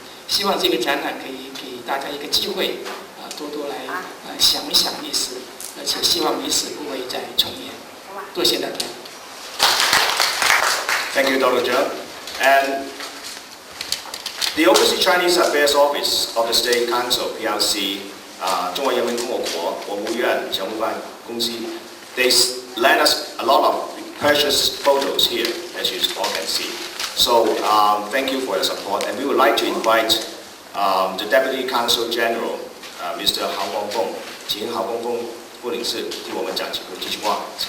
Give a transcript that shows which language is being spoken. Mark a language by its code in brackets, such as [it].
[zh] 希望这个展览可以给大家一个机会，多多来想一想历史，而且希望历史不会再重演。多谢大家。 [en] Thank you, Dr. Zheng. And the Overseas Chinese Affairs Office of the State Council (PRC), 中华人民共和国国务院常务办公司 they lent us a lot of precious photos here, as you all can see. So thank you for your support, and we would like to invite the Deputy Consul General, Mr. [zh] 郝光凤，请郝光凤副领事替我们讲几句话。